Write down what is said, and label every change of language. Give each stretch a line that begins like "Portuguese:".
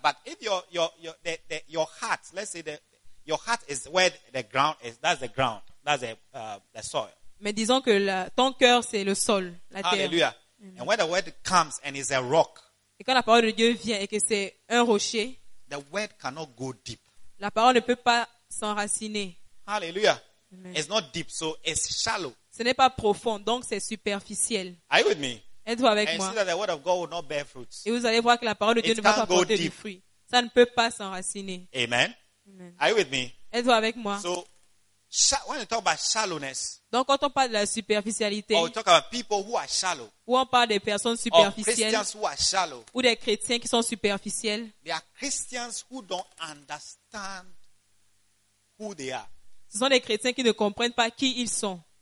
English: But if your heart, let's say your heart is where the ground is. That's the ground. That's the soil.
French: Mais disons que ton cœur c'est le sol, la terre. Hallelujah. Mm-hmm.
English: And when the word comes and is a rock.
French: Et quand la parole de Dieu vient et que c'est un rocher,
English: the word cannot go deep.
French: La parole ne peut pas s'enraciner.
English: Hallelujah. Amen. It's not deep, so it's shallow.
French: Ce n'est pas profond, donc c'est superficiel.
English: Are you with me?
French: Êtes-vous avec
English: and
French: moi?
English: See that the word of God will not bear fruits.
French: Et vous allez voir que la parole de Dieu
English: it
French: ne va pas porter du fruit. Ça ne peut pas s'enraciner. Amen. Amen.
English: Are you with me?
French: Êtes-vous avec moi?
English: So, when you talk about shallowness,
French: donc quand on parle de la superficialité,
English: or we talk about people who are shallow,
French: ou on parle des personnes superficielles,
English: or Christians who are shallow,
French: ou des chrétiens qui sont superficiels,
English: they are Christians who don't understand who they are.
French: Ce sont des chrétiens qui ne comprennent pas qui ils sont.